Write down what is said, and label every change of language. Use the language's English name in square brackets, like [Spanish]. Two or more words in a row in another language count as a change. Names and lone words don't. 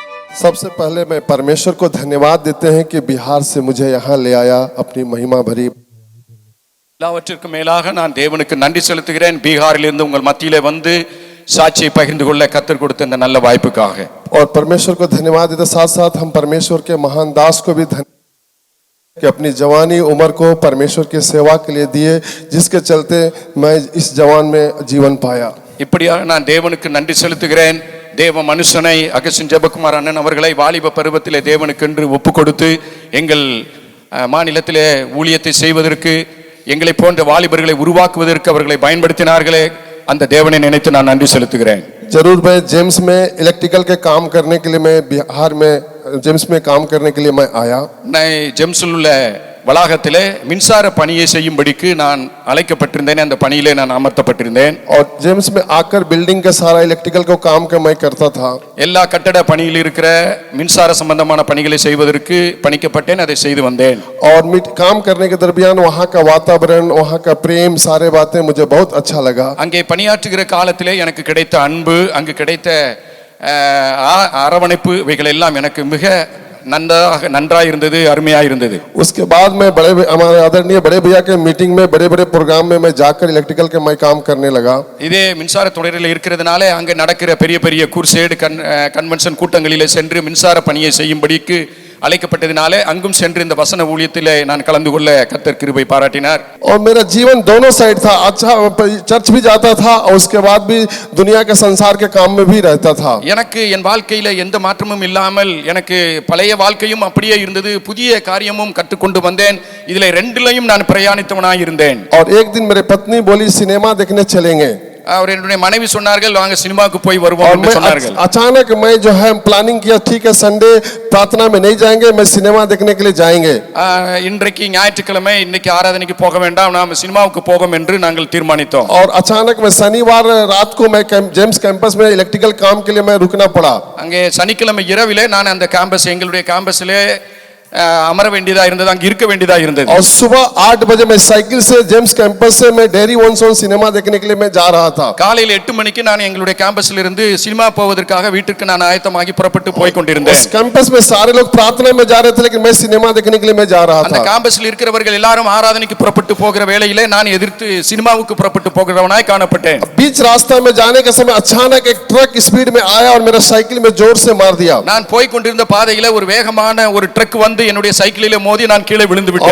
[Hindi] सबसे पहले मैं परमेश्वर को धन्यवाद देते हैं कि बिहार से मुझे यहाँ ले आया अपनी महिमा भरी। [Tamil] எல்லாவற்றிற்கும் மேலாக நான் தேவனுக்கு நன்றி செலுத்துகிறேன். பீகாரிலிருந்து உங்கள் மத்தியிலே வந்து சாட்சியை பகிர்ந்து கொள்ள கர்த்தர் கொடுத்த இந்த நல்ல வாய்ப்புக்காக. [Hindi] और परमेश्वर को धन्यवाद देते साथ साथ हम परमेश्वर के महान दास को भी कि अपनी जवानी उम्र को परमेश्वर की सेवा के लिए दिए, जिसके चलते मैं इस जवान में जीवन पाया। [Tamil] இப்படியாக நான் தேவனுக்கு நன்றி செலுத்துகிறேன். தேவ மனுஷனை அகஸ்டின் ஜெபகுமார் அண்ணன் அவர்களை வாலிப பருவத்திலே தேவனுக்கென்று ஒப்பு கொடுத்து எங்கள் மாநிலத்திலே ஊழியத்தை செய்வதற்கு, எங்களை போன்ற வாலிபர்களை உருவாக்குவதற்கு அவர்களை பயன்படுத்தினார்களே, அந்த தேவனை நினைத்து நான் நன்றி செலுத்துகிறேன். [Hindi] जरूर मैं जेम्स में इलेक्ट्रिकल के काम करने के लिए मैं बिहार में जेम्स में काम करने के लिए मैं आया. [Tamil] நான் ஜெம்ஸில் உள்ள வளாகத்திலே மின்சார பணியை செய்யும்படிக்கு நான் அழைக்கப்பட்டிருந்தேன். அந்த பணியிலே நான் அமர்த்தப்பட்டிருந்தேன். [Hindi] और जेम्स में आकर बिल्डिंग का सारा इलेक्ट्रिकल को काम का मैं करता था. [Tamil] எல்லா கட்டட பணியில் இருக்கிற மின்சார சம்பந்தமான பணிகளை செய்வதற்கு பணிக்கப்பட்டேன். அதை செய்து வந்தேன். [Hindi] और काम करने के दरमियान वहाँ का वातावरण, वहाँ का प्रेम, सारे बातें मुझे बहुत अच्छा लगा. [Tamil] அங்கே பணியாற்றுகிற காலத்திலே எனக்கு கிடைத்த அன்பு, அங்கு கிடைத்த அரவணைப்பு, இவைகள் எல்லாம் எனக்கு மிக நன்றாக இருந்தது, அருமையாக இருந்தது. [Hindi] उसके बाद मैं हमारे आदरणीय बड़े भैया के मीटिंग में, बड़े बड़े प्रोग्राम में मैं जाकर इलेक्ट्रिकल के मैं काम करने लगा. [Tamil] இதே மின்சார துறையில் இருக்கிறதுனால அங்கே நடக்கிற பெரிய பெரிய [English] crusade convention [Tamil] கூட்டங்களிலே சென்று மின்சார பணியை செய்யும்படிக்கு அழைக்கப்பட்டதினாலே அங்கும் சென்று இந்த வசன ஊழியத்திலே நான் கலந்து கொள்ள கர்த்தர் கிருபை பாராட்டினார். [Hindi] और मेरा जीवन दोनों साइड था. अच्छा, चर्च भी जाता था और उसके बाद भी दुनिया के संसार के काम में भी रहता था. [Tamil] எனக்கு என் வாழ்க்கையில எந்த மாற்றமும் இல்லாமல் எனக்கு பழைய வாழ்க்கையும் அப்படியே இருந்தது, புதிய காரியமும் கற்றுக்கொண்டு வந்தேன். இதிலே ரெண்டிலையும் நான் பிரயாணித்தவனாய் இருந்தேன். [Hindi] और एक दिन मेरी पत्नी बोली सिनेमा देखने चलेंगे. [Tamil] और என்னுடைய மனைவி சொன்னார்கள், வாங்க சினிமாவுக்கு போய் வருவோம் என்று சொன்னார்கள். [Hindi] अचानक मैं जो है प्लानिंग किया, ठीक है संडे प्रार्थना में नहीं जाएंगे, मैं सिनेमा देखने के लिए जाएंगे. [Tamil] இன்றைக்கு ஞாயிற்றுக்கிழமை, இன்னைக்கு ஆராதனைக்கு போக வேண்டாம், நாம் சினிமாவுக்கு போவோம் என்று நாங்கள் தீர்மானித்தோம். [Hindi] और अचानक मैं शनिवार रात को मैं जेम्स कैंपस में इलेक्ट्रिकल काम के लिए मैं रुकना पड़ा. [Tamil] அங்கே சனிக்கிழமை இரவிலே நான் அந்த கேம்பஸ், எங்களுடைய கேம்பஸிலே அமர வேண்டியதா இருந்தது, அங்க இருக்க வேண்டியதா இருந்தது. [Hindi] और सुबह 8 बजे मैं साइकिल से जेम्स कैंपस से मैं डेरी वन सोन सिनेमा देखने के लिए मैं जा रहा था. [Tamil] காலையில 8 மணிக்கு நான் எங்களுடைய கேம்பஸ்ல இருந்து சினிமா போவதற்காக வீட்டுக்கு நான் ஆயத்தமாகி புறப்பட்டு போய் கொண்டிருந்தேன். [Hindi] इस कैंपस में सारे लोग प्रार्थना में जा रहे थे, लेकिन मैं सिनेमा देखने के लिए मैं जा रहा था. [Tamil] அந்த கேம்பஸ்ல இருக்கிறவர்கள் எல்லாரும் ஆராதனைக்கு புறப்பட்டு போகிற வேளையிலே நான் எதிர்த்து சினிமாவுக்கு புறப்பட்டு போகிறவனாய் காணப்பட்டேன். [Hindi] बीच रास्ता में जाने के समय अचानक एक ट्रक स्पीड में आया और मेरा साइकिल में जोर से मार दिया. [Tamil] நான் போய் கொண்டிருந்த பாதையில ஒரு வேகமான ஒரு ட்ரக் வந்து என்னுடைய சைக்கிளிலே மோதி நான் கீழே விழுந்து விட்டேன்.